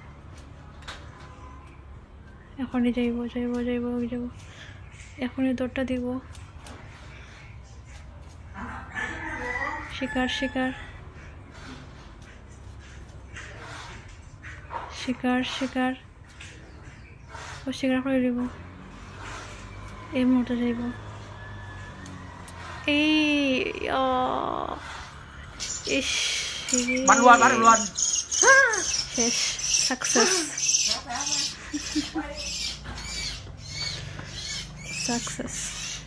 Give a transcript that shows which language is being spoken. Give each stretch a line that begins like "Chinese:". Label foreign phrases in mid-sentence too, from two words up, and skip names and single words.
Bangla: এখনই দৌড়টা দিব শিকার শিকার শিকার শিকার ও শিকার করে দিব এই মুহূর্তে যাইব এই ইস
Vietnamese: Bắt được luôn.
Bangla: শেষ সাকসেস